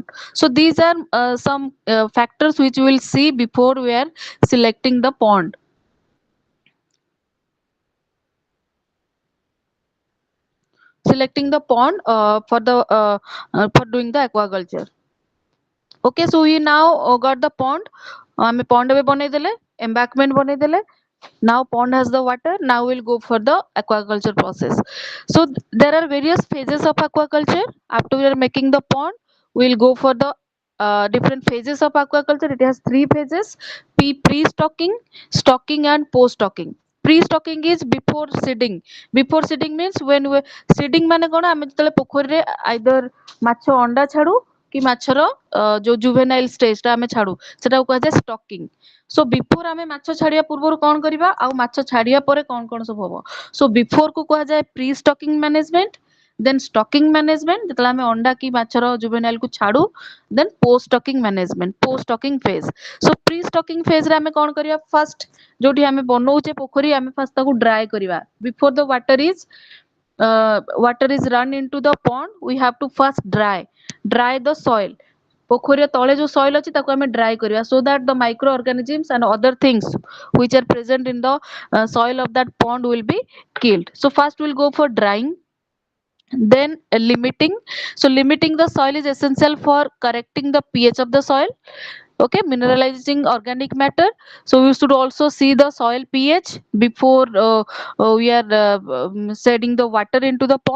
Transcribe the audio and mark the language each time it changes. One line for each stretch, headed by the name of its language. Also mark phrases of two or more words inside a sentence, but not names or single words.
English: So these are some factors which we will see before we are selecting the pond. selecting the pond for doing the aquaculture. Okay, so we now got the pond.
Odia: ଆମେ pond ଏବେ ବନେଇଦେଲେ, embankment ବନେଇଦେଲେ.
English: Now pond has the water. Now we'll go for the aquaculture process. So there are various phases of aquaculture. After we are making the pond, we'll go for the different phases of aquaculture. It has three phases: pre-stocking, stocking, and post-stocking. Pre-stocking is before seeding. Before seeding means when we seeding
Odia: ମାନେ କଣ, ଆମେ ଯେତେବେଳେ ପୋଖରୀରେ either ମାଛ ଅଣ୍ଡା ଛାଡୁ କି ମାଛର ଯୋଉ
English: juvenile stage
Odia: ଟା ଆମେ ଛାଡୁ, ସେଟାକୁ କୁହାଯାଏ stocking.
English: So before
Odia: ଆମେ ମାଛ ଛାଡିବା ପୂର୍ବରୁ କଣ କରିବା, ଆଉ ମାଛ ଛାଡିବା ପରେ କଣ କଣ ସବୁ ହବ?
English: So before
Odia: କୁ କୁହାଯାଏ
English: pre stocking management, then stocking management
Odia: ଯେତେବେଳେ ଆମେ ଅଣ୍ଡା କି ମାଛର juvenile କୁ ଛାଡୁ,
English: then post stocking management, post stocking phase. So pre stocking phase
Odia: ରେ ଆମେ କଣ କରିବା, first ଯୋଉଠି ଆମେ ବନଉଛେ ପୋଖରୀ, ଆମେ first ତାକୁ dry କରିବା.
English: Before the water is run into the pond, we have to first dry the soil.
Odia: ପୋଖରୀର ତଳେ ଯୋଉ soil ଅଛି ତାକୁ ଆମେ dry କରିବା,
English: so that the microorganisms and other things which are present in the soil of that pond will be killed. So first we'll go for drying, then limiting. So limiting the soil is essential for correcting the pH of the soil. Okay, mineralizing organic matter. So we should also see the soil pH before we are shedding the water into the pond.